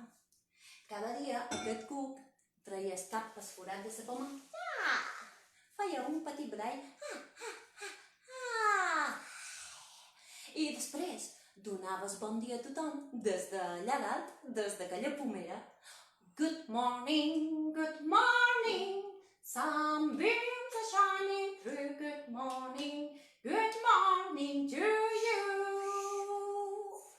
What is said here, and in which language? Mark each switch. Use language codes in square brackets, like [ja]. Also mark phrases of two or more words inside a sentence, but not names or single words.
[ca] Cada dia aquest cuc traia el cap pel forat de la poma, feia un petit badall, i després donaves bon dia a tothom des d'allà dalt, des d'aquella pomera. [en] Good morning, sunbeams are shining through. Good morning to you.